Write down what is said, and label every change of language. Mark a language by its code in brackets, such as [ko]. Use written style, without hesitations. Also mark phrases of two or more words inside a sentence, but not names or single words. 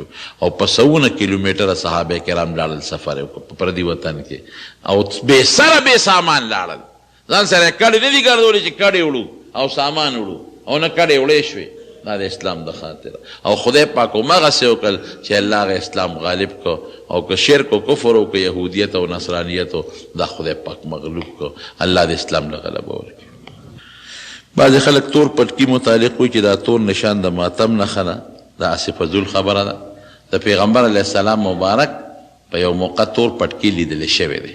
[ps] او په سوونه کیلومیټره صحابه کرام لاړل سفر یې وکړ په پردي وطن کې، او بې سره بې سامان لاړل. ځان سره کډې نه دي ګرځولې چې کډې وړو او سامان وړو، او نه کډې وړې شوې. دا د اسلام د خاطره. او خدای پاک همغسې وکړل چې الله هغه اسلام غالب کو، او که شرک و کفر و که یهودیت او نصرانیت و دا خدای پاک مغلوب کو. الله د اسلام له غلبه ورکړي. بعضې خلک تور پټکي متعلق وایي چې دا تور نشان د ماتم نښه ده، دا هسې فضول خبره ده. د پیغمبر [ar] علیه السلام [ps] مبارک په یو موقع تور پټکي لیدلی شوی دی.